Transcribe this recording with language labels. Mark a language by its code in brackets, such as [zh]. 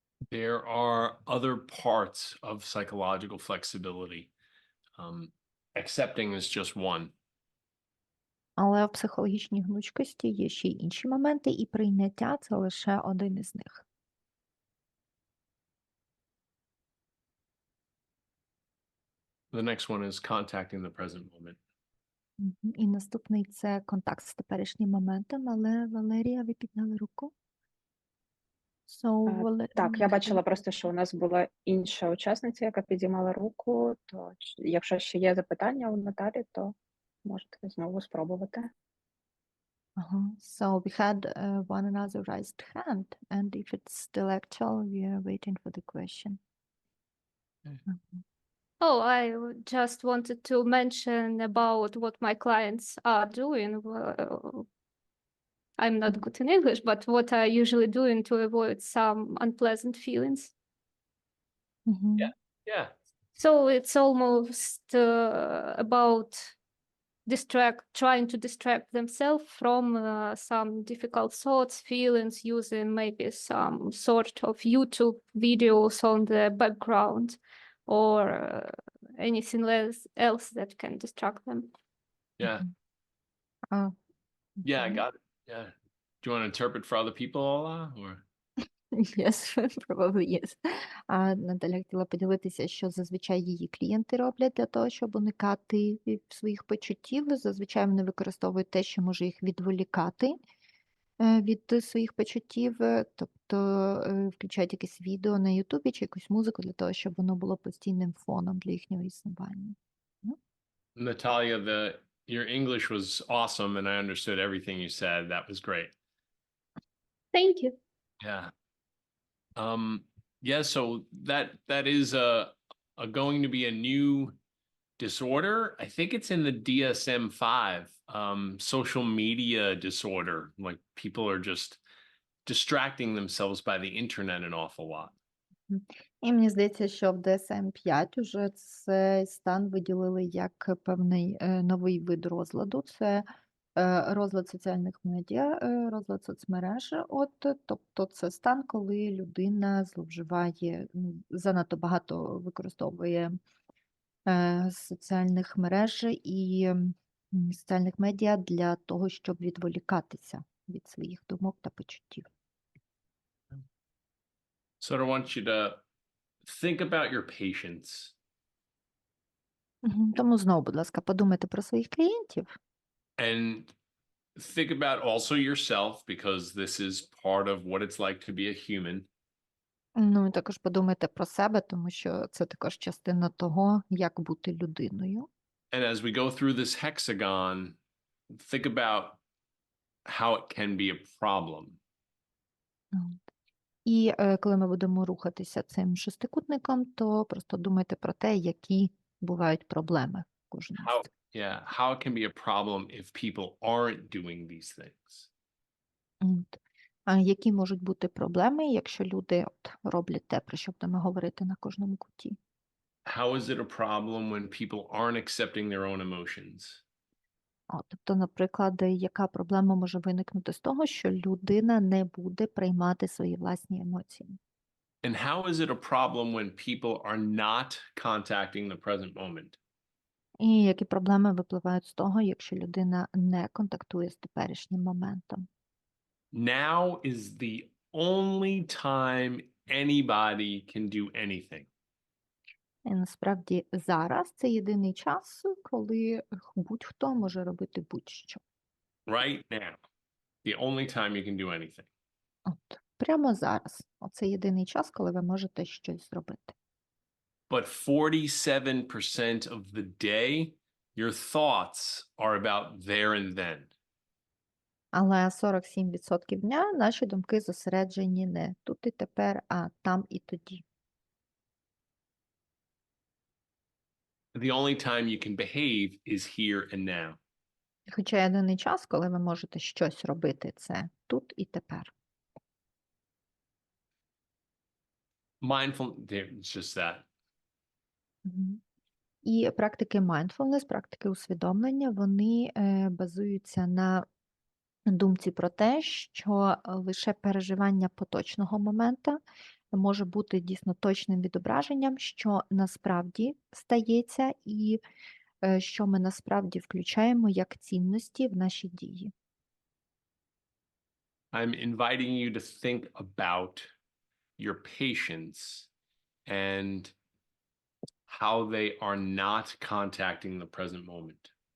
[en] There are other parts of psychological flexibility. Accepting is just one. [uk] Але в психологічній гнучкості є ще й інші моменти, і прийняття – це лише один із них. [en] The next one is contacting the present moment. [uk] І наступний – це контакт з теперішнім моментом, але, Валерія, ви підняли руку? Так, я бачила просто, що у нас була інша учасниця, яка підіймала руку, то якщо ще є запитання у Наталі, то можете знову спробувати. [en] So we had one another raised hand, and if it's still actual, we are waiting for the question. Oh, I just wanted to mention about what my clients are doing. I'm not good in English, but what I usually doing to avoid some unpleasant feelings. Yeah. So it's almost about trying to distract themselves from some difficult thoughts, feelings, using maybe some sort of YouTube videos on the background or anything else that can distract them. Yeah. А, Yeah, I [uk] окей. [en] got it. Yeah. Do you want to interpret for other people, Ola, or? Yes, probably yes. [uk] А Наталя хотіла поділитися, що зазвичай її клієнти роблять для того, щоб уникати своїх почуттів. Зазвичай вони використовують те, що може їх відволікати від своїх почуттів, тобто включають якесь відео на Ютубі чи якусь музику для того, щоб воно було постійним фоном для їхнього існування. [en] Natalia, your English was awesome, and I understood everything you said. That was great. Thank you. Yeah. Yeah, so that is going to be a new disorder. I think it's in the DSM-5, social media disorder. Like people are just distracting themselves by the internet an awful lot. [uk] І мені здається, що в DSM-5 уже цей стан виділили як певний новий вид розладу. Це розлад соціальних медіа, розлад соцмереж. Тобто це стан, коли людина зловживає, занадто багато використовує соціальних мереж і соціальних медіа для того, щоб відволікатися від своїх думок та почуттів. [en] So I want you to think about your patients. [uk] Тому знову, будь ласка, подумайте про своїх клієнтів. [en] And think about also yourself, because this is part of what it's like to be a human. [uk] Ну, і також подумайте про себе, тому що це також частина того, як бути людиною. [en] And as we go through this hexagon, think about how it can be a problem. [uk] І коли ми будемо рухатися цим шестикутником, то просто думайте про те, які бувають проблеми кожного з цих. [en] How it can be a problem if people aren't doing these things. [uk] А які можуть бути проблеми, якщо люди роблять те, про що будемо говорити на кожному куті? [en] How is it a problem when people aren't accepting their own emotions? [uk] Тобто, наприклад, яка проблема може виникнути з того, що людина не буде приймати свої власні емоції? [en] And how is it a problem when people are not contacting the present moment? [uk] І які проблеми випливають з того, якщо людина не контактує з теперішнім моментом? [en] Now is the only time anybody can do anything. [uk] І насправді зараз це єдиний час, коли будь-хто може робити будь-що. [en] Right now. The only time you can do anything. [uk] Прямо зараз. Оце єдиний час, коли ви можете щось зробити. [en] But 47% of the day, your thoughts are about there and then. [uk] Але 47% дня наші думки зосереджені не тут і тепер, а там і тоді. [en] The only time you can behave is here and now. [uk] Хоча єдиний час, коли ви можете щось робити, це тут і тепер. [en] Mindful, it's just that. [uk] І практики mindfulness, практики усвідомлення, вони базуються на думці про те, що лише переживання поточного моменту може бути дійсно точним відображенням, що насправді стається і що ми насправді включаємо як цінності в наші дії. [en] I'm inviting you to think about your patients and how they are not contacting the present moment.